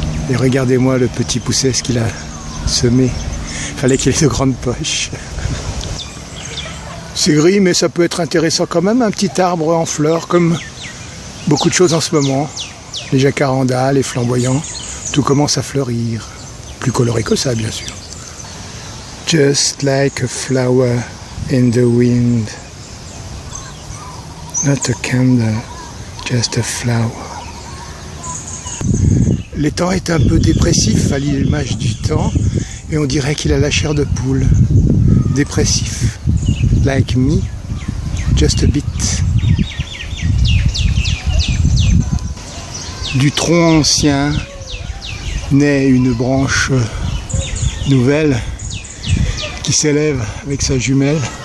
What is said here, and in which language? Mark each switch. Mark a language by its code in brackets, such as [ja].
[fr] Et regardez-moi le petit pousset ce qu'il a semé. Fallait qu'il ait de grandes poches. C'est gris, mais ça peut être intéressant quand même, un petit arbre en fleurs, comme beaucoup de choses en ce moment. Les jacarandas, les flamboyants, tout commence à fleurir. Plus coloré que ça, bien sûr. [en] Just like a flower in the wind. Not a candle, just a flower. [fr] L'étang est un peu dépressif à l'image du temps, et on dirait qu'il a la chair de poule. Dépressif. [en] Like me, just a bit. [fr] Du tronc ancien naît une branche nouvelle qui s'élève avec sa jumelle.